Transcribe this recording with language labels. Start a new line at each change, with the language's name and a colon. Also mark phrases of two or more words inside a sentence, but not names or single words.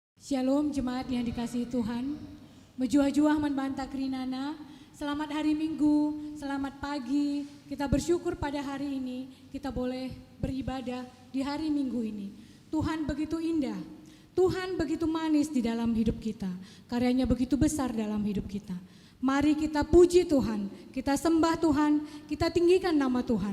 Indonesian: Shalom jemaat yang dikasihi Tuhan.
Batak Karo: Mejuah-juah membantah kerinana.
Indonesian: Selamat hari Minggu, selamat pagi. Kita bersyukur pada hari ini kita boleh beribadah di hari Minggu ini. Tuhan begitu indah, Tuhan begitu manis di dalam hidup kita. Karyanya begitu besar dalam hidup kita. Mari kita puji Tuhan, kita sembah Tuhan, kita tinggikan nama Tuhan.